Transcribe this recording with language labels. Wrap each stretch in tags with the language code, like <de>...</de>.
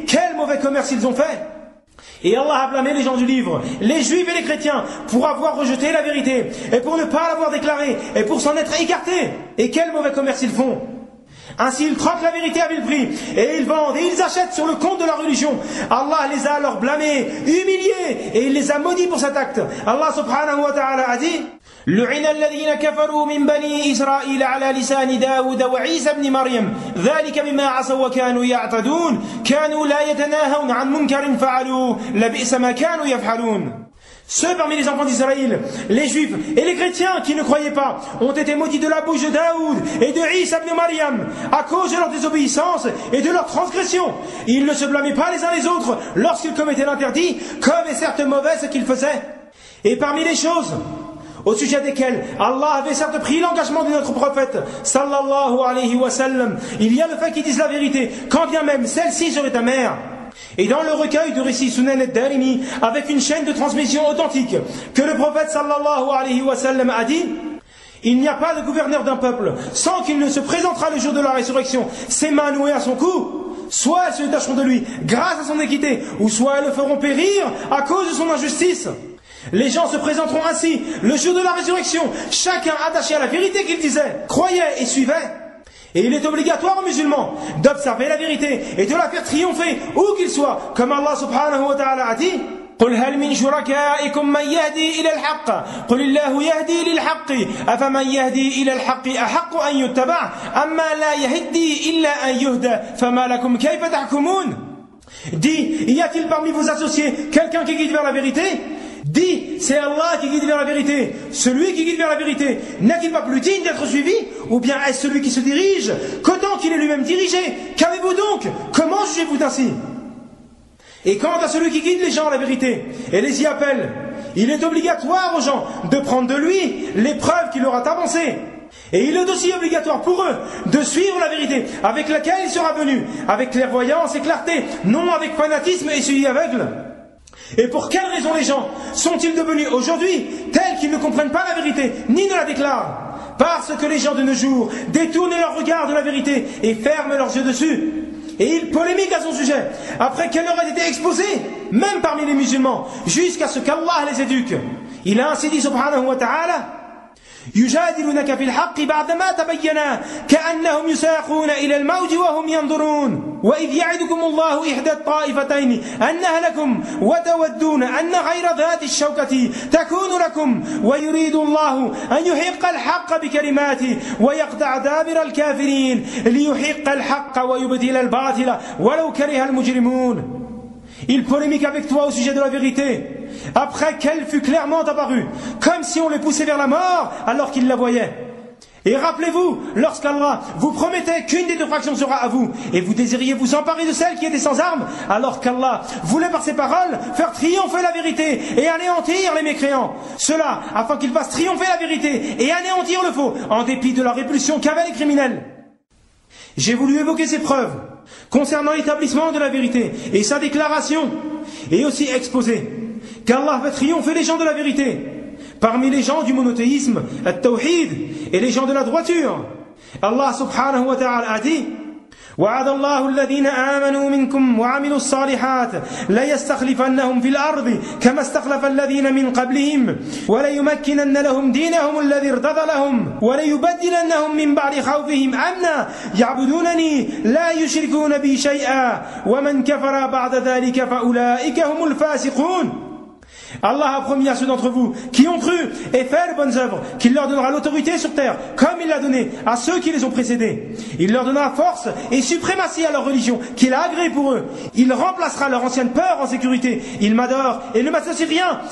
<fr>Quel mauvais commerce ils ont fait! Et Allah a blâmé les gens du livre, les juifs et les chrétiens, pour avoir rejeté la vérité, et pour ne pas l'avoir déclarée, et pour s'en être écartés. Et quel mauvais commerce ils font! Ainsi ils troquent la vérité à vil prix, et ils vendent, et ils achètent sur le compte de leur religion. Allah les a alors blâmés, humiliés, et il les a maudits pour cet acte. Allah subhanahu wa ta'ala a dit...</fr> <ar>لعن الذين كفروا من بني إسرائيل على لسان داود وعيسى بن مريم ذلك بما عصوا وكانوا يعتدون كانوا لا يتناهون عن منكر فعلوه لبئس ما كانوا يفعلون.</ar> <fr>Ceux parmi les enfants d'Israël, les juifs et les chrétiens qui ne croyaient pas ont été maudits de la bouche de Daoud et de Isa ibn Maryam à cause de leur désobéissance et de leur transgression. Ils ne se blâmaient pas les uns les autres lorsqu'ils commettaient l'interdit, comme est certes mauvais ce qu'ils faisaient. Et parmi les choses au sujet desquels Allah avait certes pris l'engagement de notre prophète, sallallahu alayhi wa sallam, il y a le fait qu'ils disent la vérité, quand bien même celle-ci serait amère. Et dans le recueil du récit Sunan al-Darimi, avec une chaîne de transmission authentique, que le prophète sallallahu alayhi wa sallam a dit, il n'y a pas de gouverneur d'un peuple sans qu'il ne se présentera le jour de la résurrection, ses mains nouées à son cou. Soit elles se détacheront de lui grâce à son équité, ou soit elles le feront périr à cause de son injustice. Les gens se présenteront ainsi le jour de la résurrection, chacun attaché à la vérité qu'il disait, croyait et suivait. Et il est obligatoire aux musulmans d'observer la vérité et de la faire triompher où qu'il soit, comme Allah subhanahu wa ta'ala a dit.</fr> <ar>قل هل من شركائكم من يهدي إلى الحق قل الله يهدي للحق أفمن يهدي إلى الحق أحق أن يتبع أما لا يهدي إلا أن يهدى فما لكم كيف تحكمون.</ar> <fr>Dit, y a-t-il parmi vos associés quelqu'un qui guide vers la vérité? Dit, c'est Allah qui guide vers la vérité. Celui qui guide vers la vérité, n'est-il pas plus digne d'être suivi? Ou bien est-ce celui qui se dirige qu'autant qu'il est lui-même dirigé? Qu'avez-vous donc? Comment jugez-vous ainsi? Et quant à celui qui guide les gens à la vérité et les y appelle, il est obligatoire aux gens de prendre de lui les preuves qu'il aura avancées. Et il est aussi obligatoire pour eux de suivre la vérité avec laquelle il sera venu, avec clairvoyance et clarté, non avec fanatisme et suivi aveugle. Et pour quelle raison les gens sont-ils devenus aujourd'hui tels qu'ils ne comprennent pas la vérité, ni ne la déclarent? Parce que les gens de nos jours détournent leur regard de la vérité et ferment leurs yeux dessus. Et ils polémiquent à son sujet, après qu'elle aurait été exposée, même parmi les musulmans, jusqu'à ce qu'Allah les éduque. Il a ainsi dit subhanahu wa ta'ala,</fr> <ar>يجادلونك في الحق بعدما تبين كأنهم يساقون إلى الموت وهم ينظرون وإذ يعدكم الله إحدى الطائفتين أنها لكم وتودون أن غير ذات الشوكة تكون لكم ويريد الله أن يحق الحق بكلماته ويقطع دابر الكافرين ليحق الحق ويبدل الباطل ولو كره المجرمون.</ar> <fr>Il polémique avec toi au sujet de la vérité, après qu'elle fut clairement apparue, comme si on les poussait vers la mort alors qu'ils la voyaient. Et rappelez-vous, lorsqu'Allah vous promettait qu'une des deux factions sera à vous, et vous désiriez vous emparer de celle qui était sans armes, alors qu'Allah voulait par ses paroles faire triompher la vérité et anéantir les mécréants. Cela afin qu'ils fassent triompher la vérité et anéantir le faux, en dépit de la répulsion qu'avaient les criminels. J'ai voulu évoquer ces preuves concernant l'établissement de la vérité et sa déclaration, et aussi exposer qu'Allah fait triompher les gens de la vérité parmi les gens du monothéisme, al-tawhid, et les gens de la droiture. Allah subhanahu wa ta'ala a dit:</fr> <ar>وَعَدَ اللَّهُ الَّذِينَ آمَنُوا مِنْكُمْ وَعَمِلُوا الصَّالِحَاتِ لَيَسْتَخْلِفَنَّهُمْ فِي الْأَرْضِ كَمَا اسْتَخْلَفَ الَّذِينَ مِنْ قَبْلِهِمْ وَلَيُمَكِّنَنَّ لَهُمْ دِينَهُمُ الَّذِي ارْتَضَى لَهُمْ وَلَيُبَدِّلَنَّهُمْ مِنْ بَعْدِ خَوْفِهِمْ أَمْنًا يَعْبُدُونَنِي لَا يُشْرِكُونَ بِي شَيْئًا وَمَنْ كَفَرَ بَعْدَ ذَلِكَ فَأُولَئِكَ هُمُ الْفَاسِقُونَ.</ar> <fr>Allah a promis à ceux d'entre vous qui ont cru et fait les bonnes œuvres qu'il leur donnera l'autorité sur terre, comme il l'a donné à ceux qui les ont précédés. Il leur donnera force et suprématie à leur religion qu'il a agréée pour eux. Il remplacera leur ancienne peur en sécurité. Il m'adore et ne m'associe rien.</fr>